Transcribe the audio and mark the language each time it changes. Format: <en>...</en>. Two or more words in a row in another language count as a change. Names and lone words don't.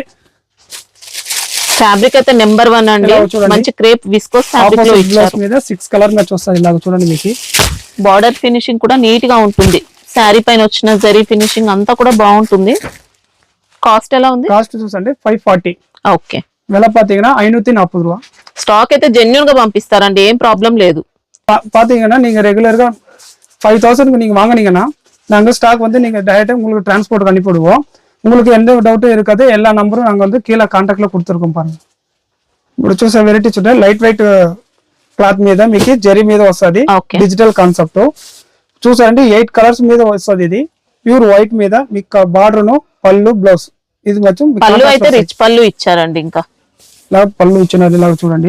<te>ఫ్యాబ్రిక్ అయితే నెంబర్ 1 అండి. మంచి</te> <en>crepe viscose fabric</en> <te>లో ఇచ్చారు. మీద 6</te> <en>colour match</en> <te>వస్తుంది. ఇలాగ చూడండి మీకు</te> <en>border finishing</en> <te>కూడా నీట్ గా ఉంటుంది. శారీ పైన వచ్చిన జరీ ఫినిషింగ్ అంతా కూడా బాగుంటుంది. కాస్ట్ ఎలా ఉంది? కాస్ట్ చూసండి 540. ఓకే,</te> <ta>விலை பாத்தீங்கன்னா 540 ரூபா.</ta> <te>స్టాక్ అయితే జెన్యూన్ గా పంపిస్తారండి. ఏం ప్రాబ్లం లేదు.</te> <ta>பாத்தீங்கன்னா நீங்க ரெகுலரா 5000 க்கு நீங்க வாங்குனீங்கன்னா நாங்க ஸ்டாக் வந்து நீங்க டைரக்டா உங்களுக்கு டிரான்ஸ்போர்ட் அனுப்பிடுவோம். உங்களுக்கு எந்த டவுட்டும் இருக்காது. எல்லா நம்பரும் நாங்க வந்து கீழ கான்டாக்ட்ல கொடுத்திருக்கோம் பாருங்க.</ta> <te>ఇప్పుడు చూసే వెరైటీ చూడండి</te> <en>light weight cloth</en> <te>మీద మీకు జరీ మీద వస్తది.</te> <en>digital concept</en> <te>చూసారండి 8 కలర్స్ మీద వస్తది. ఇది</te> <en>pure white</en> <te>మీద మీకు బార్డర్ ను పళ్ళు బ్లౌజ్ ఇది మొత్తం పళ్ళు అయితే రిచ్ పళ్ళు ఇచ్చారండి. ఇంకా ఇలా పళ్ళు ఇచ్చినారు. ఇలా చూడండి.</te>